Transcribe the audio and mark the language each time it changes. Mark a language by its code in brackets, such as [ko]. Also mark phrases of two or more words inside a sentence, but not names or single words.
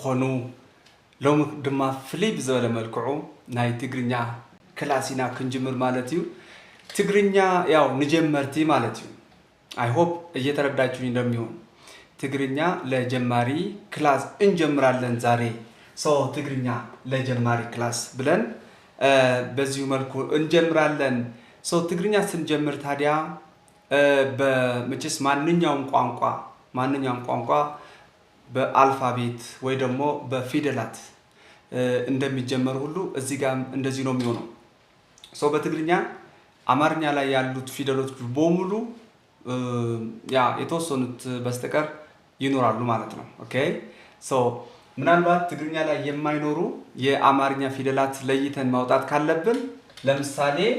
[ti] ዝኾኑ ሎሚ ድማ ፍልይ ብዘበለ መልክዑ ናይ ትግርኛ ክላሲና ክንጅምር ማለት እዩ። ትግርኛ ያው ንጀመርቲ ማለት እዩ። [en] I hope [am] እየተረዳችሁኝ እንደሚሆን ትግርኛ ለጀማሪ ክላስ እንጀምራለን ዛሬ። ትግርኛ ለጀማሪ ክላስ ብለን በዚሁ መልኩ እንጀምራለን። ትግርኛ ስንጀምር ታዲያ በመቼስ ማንኛውም ቋንቋ በአልፋቤት ወይ ደግሞ በፊደላት እንደሚጀመር ሁሉ እዚህ ጋር እንደዚህ ነው የሚሆነው። በትግርኛ አማርኛ ላይ ያሉት ፊደሎች በሙሉ ያ የተወሰኑት በስተቀር ይኖራሉ ማለት ነው። ኦኬ ምናልባት ትግርኛ ላይ የማይኖሩ የአማርኛ ፊደላት ለይተን ማውጣት ካለብን ለምሳሌ